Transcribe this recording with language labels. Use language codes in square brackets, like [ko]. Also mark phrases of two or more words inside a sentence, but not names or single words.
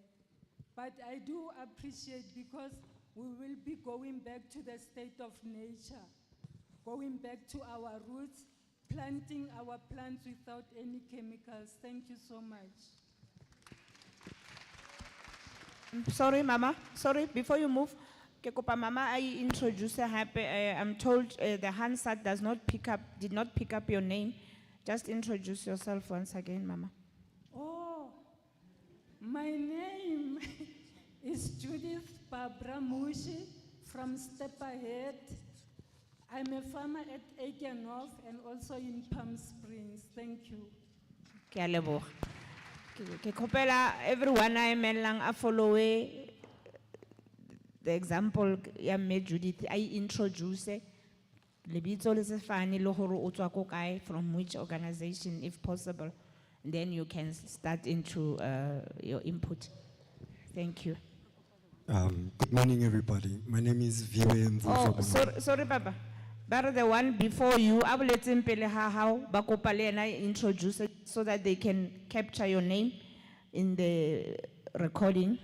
[en] But I do appreciate, because we will be going back to the state of nature, going back to our roots, planting our plants without any chemicals. Thank you so much. Sorry, Mama. Sorry, before you move, [st] ke kopa Mama, [en] I introduce her. I'm told the Hansard did not pick up your name. Just introduce yourself once again, Mama. Oh, my name is Judith Babramushi from Step Ahead. I'm a farmer at Aikenhof and also in Palm Springs. Thank you. [st] Ke a leboga. Ke kopela everyone I melang a [en] follow the example [st] ya me Judith I introduce lebitso le sefane le hore o tswa ko kae, [en] from which organization if possible, and then you can start into your input. Thank you. Good morning, everybody. My name is Viwe Mvuzo. Oh, sorry, Papa. But the one before you, I will let him how Bakopale and I introduce it so that they can capture your name in the recording.